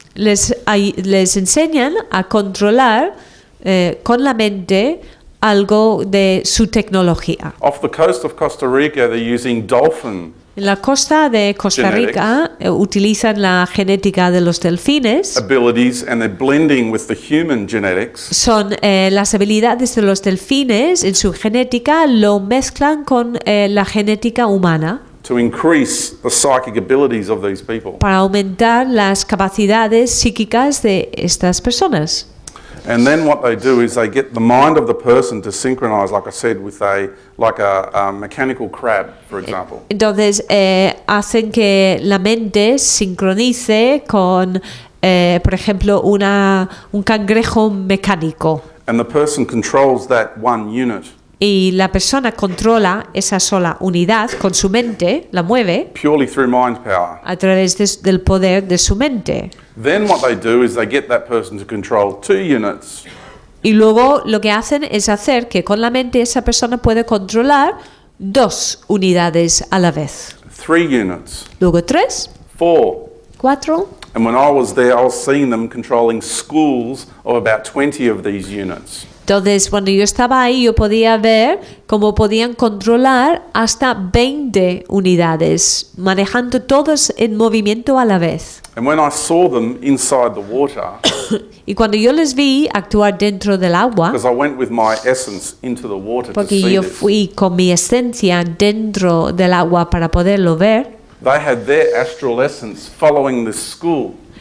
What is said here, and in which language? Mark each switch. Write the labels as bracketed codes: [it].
[es] Les enseñan a controlar con la mente algo de su tecnología. [en] Off the coast of Costa Rica, they're using dolphin [es] En la costa de Costa Rica utilizan la genética de los delfines. [en] abilities, and they're blending with the human genetics [es] Son las habilidades de los delfines en su genética, lo mezclan con la genética humana [en] to increase the psychic abilities of these people. [es] para aumentar las capacidades psíquicas de estas personas. [en] And then what they do is they get the mind of the person to synchronize, like I said, with a mechanical crab, for example. [es] Entonces hacen que la mente sincronice con, por ejemplo, un cangrejo mecánico. [en] And the person controls that one unit [es] Y la persona controla esa sola unidad con su mente, la mueve [en] purely through mind power. [es] a través del poder de su mente. [en] Then what they do is they get that person to control 2 units, [es] Y luego lo que hacen es hacer que con la mente esa persona puede controlar 2 unidades a la vez. [en] 3 units, [es] Luego 3, 4. 4. [en] And when I was there, I was seeing them controlling schools of about 20 of these units. [es] Entonces, cuando yo estaba ahí, yo podía ver cómo podían controlar hasta 20 unidades, manejando todos en movimiento a la vez. [en] And when I saw them inside the water, [es] Y cuando yo les vi actuar dentro del agua, [en] because I went with my essence into the water to [es] porque [en] see [es] yo [en] this, [es] fui con mi esencia dentro del agua para poderlo ver, [en] they had their astral essence following this school.